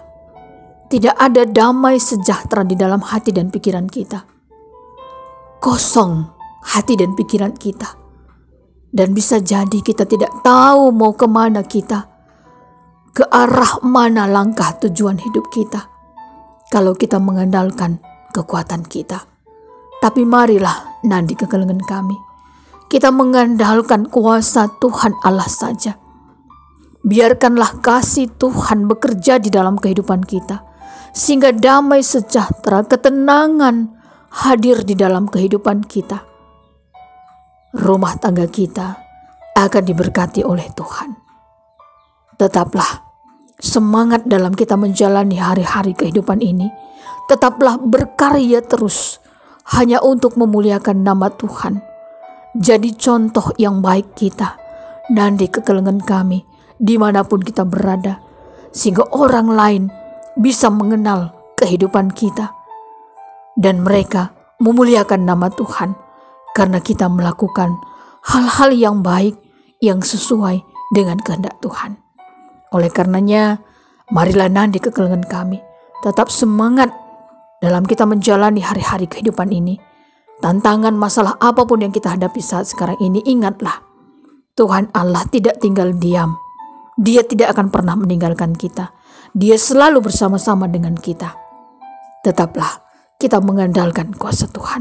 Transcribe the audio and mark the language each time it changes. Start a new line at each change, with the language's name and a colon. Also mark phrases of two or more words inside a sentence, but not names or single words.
Indonesian: Tidak ada damai sejahtera di dalam hati dan pikiran kita. Kosong hati dan pikiran kita. Dan bisa jadi kita tidak tahu mau kemana kita. Ke arah mana langkah tujuan hidup kita. Kalau kita mengandalkan kekuatan kita. Tapi marilah
Batak Karo: nandi kekelengan kami.
Indonesian: Kita mengandalkan kuasa Tuhan Allah saja. Biarkanlah kasih Tuhan bekerja di dalam kehidupan kita. Sehingga damai sejahtera, ketenangan hadir di dalam kehidupan kita. Rumah tangga kita akan diberkati oleh Tuhan. Tetaplah semangat dalam kita menjalani hari-hari kehidupan ini. Tetaplah berkarya terus hanya untuk memuliakan nama Tuhan. Jadi contoh yang baik kita,
Batak Karo: nandi kekelengan kami,
Indonesian: dimanapun kita berada. Sehingga orang lain bisa mengenal kehidupan kita. Dan mereka memuliakan nama Tuhan. Karena kita melakukan hal-hal yang baik, yang sesuai dengan kehendak Tuhan. Oleh karenanya,
Batak Karo: marilah nandi kekelengan kami.
Indonesian: Tetap semangat dalam kita menjalani hari-hari kehidupan ini. Tantangan masalah apapun yang kita hadapi saat sekarang ini, ingatlah. Tuhan Allah tidak tinggal diam. Dia tidak akan pernah meninggalkan kita. Dia selalu bersama-sama dengan kita. Tetaplah kita mengandalkan kuasa Tuhan.